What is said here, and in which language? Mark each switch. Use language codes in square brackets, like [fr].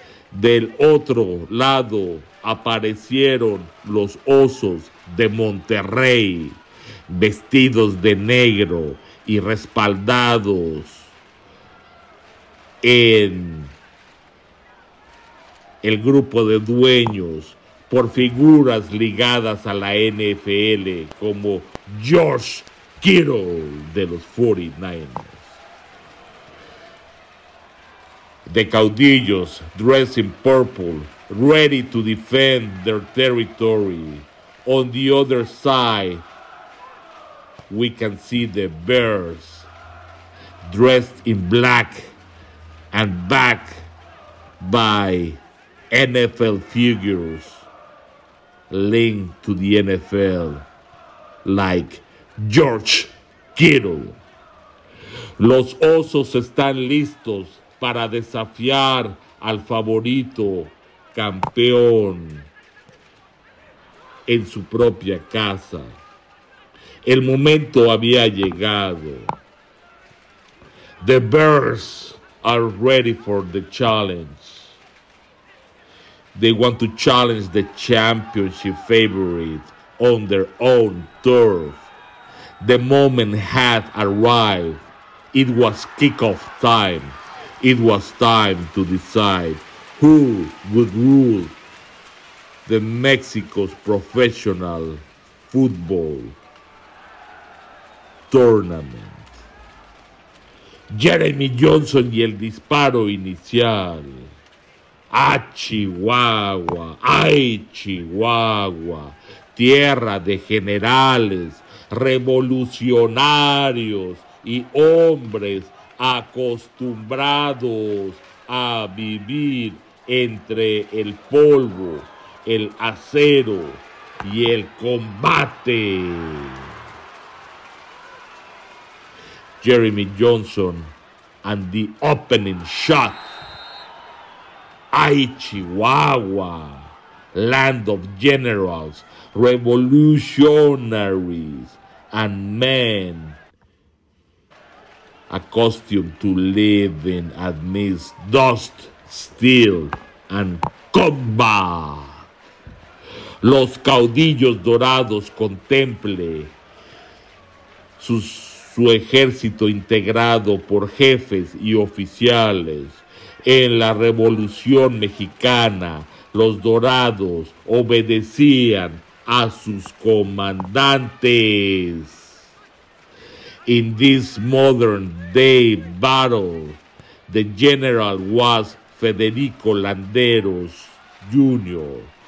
[es] Del otro lado aparecieron los Osos de Monterrey, vestidos de negro y respaldados en el grupo de dueños por figuras ligadas a la NFL como George Kittle de los 49ers. [en] The Caudillos dressed in purple, ready to defend their territory. On the other side, we can see the Bears dressed in black and backed by NFL figures linked to the NFL, like George Kittle. [es] Los Osos están listos para desafiar al favorito campeón en su propia casa. El momento había llegado. [en] The Bears are ready for the challenge. They want to challenge the championship favorite on their own turf. The moment had arrived. It was kickoff time. It was time to decide who would rule the Mexico's professional football tournament. [es] Jeremy Johnson y el disparo inicial. A Chihuahua, ay Chihuahua, tierra de generales, revolucionarios y hombres acostumbrados a vivir entre el polvo, el acero y el combate. [en] Jeremy Johnson and the opening shot. Ay Chihuahua, land of generals, revolutionaries, and men accustomed to living amidst dust, steel, and combat. [es] Los Caudillos Dorados contemple su ejército integrado por jefes y oficiales. En la Revolución Mexicana, los Dorados obedecían a sus comandantes. [en] In this modern day battle, the general was Federico Landeros Jr.,